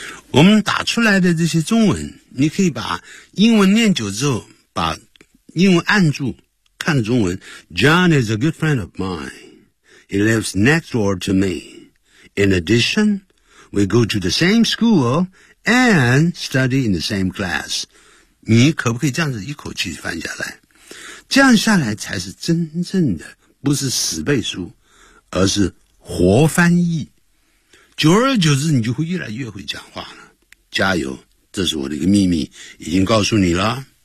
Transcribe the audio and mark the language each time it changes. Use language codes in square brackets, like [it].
[zh] 我们打出来的这些中文，你可以把英文念久之后，把英文按住看中文。 [en] John is a good friend of mine. He lives next door to me. In addition, we go to the same school and study in the same class. [zh] 你可不可以这样子一口气翻下来？这样下来才是真正的，不是死背书，而是活翻译。久而久之，你就会越来越会讲话了。加油，这是我的一个秘密，已经告诉你了。